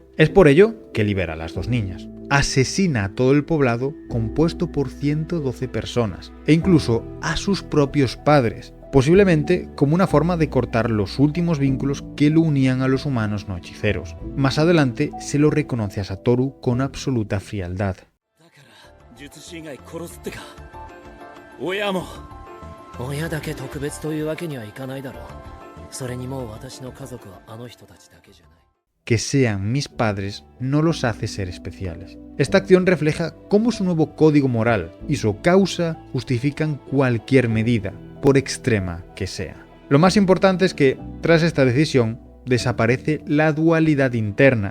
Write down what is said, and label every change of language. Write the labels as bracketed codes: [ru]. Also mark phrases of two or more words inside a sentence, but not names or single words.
[es] Es por ello que libera a las dos niñas. Asesina a todo el poblado compuesto por 112 personas e incluso a sus propios padres, posiblemente como una forma de cortar los últimos vínculos que lo unían a los humanos no hechiceros. Más adelante se lo reconoce a Satoru con absoluta frialdad. [ja] 親だけ特別というわけにはいかないだろう。それにもう私の家族はあの人たちだけじゃない。 [es] Que sean mis padres no los hace ser especiales. Esta acción refleja cómo su nuevo código moral y su causa justifican cualquier medida, por extrema que sea. Lo más importante es que, tras esta decisión, desaparece la dualidad interna.